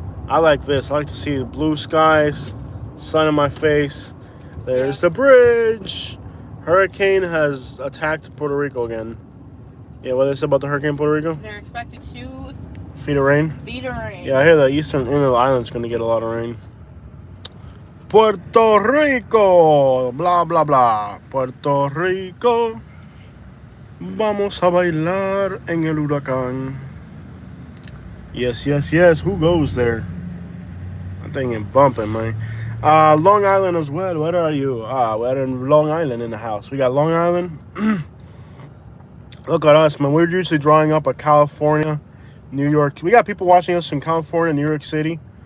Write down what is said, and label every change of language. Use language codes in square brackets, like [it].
[en] I like this. I like to see the blue skies, sun in my face. There's the bridge. Hurricane has attacked Puerto Rico again. Yeah, what is it about the hurricane in Puerto Rico? They're expected 2 feet of rain. Feet of rain. Yeah, I hear the eastern end of the island's going to get a lot of rain. Puerto Rico, blah, blah, blah. [es] Puerto Rico, vamos a bailar en el huracán. [en] Yes, yes, yes. Who goes there? I'm thinking bumping, man. Long Island as well. Where are you? We're in Long Island in the house. We got Long Island. Look at us, man. We're usually drawing up a California, New York. We got people watching us in California, New York City.